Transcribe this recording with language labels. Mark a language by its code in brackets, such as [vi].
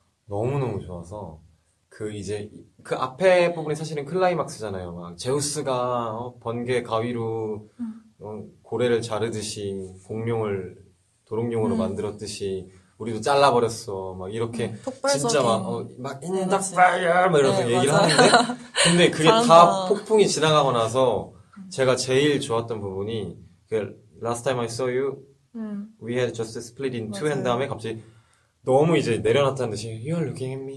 [ko] 너무너무 좋아서 그 이제 그 앞에 부분이 사실은 클라이막스잖아요. 막 제우스가 번개 가위로 고래를 자르듯이 공룡을 도롱뇽으로 만들었듯이 우리도 잘라버렸어. 막 이렇게 진짜 막 [en] in the fire [ko] 막 이러면서 네, 얘기를 맞아요. 하는데 근데 그게 다 잘한다. 폭풍이 지나가고 나서 제가 제일 좋았던 부분이 그 [en] Last time I saw you we had just split in two [ko] 한 맞아요. 다음에 갑자기 너무 이제 내려놨다는 듯이 [en] You're looking at me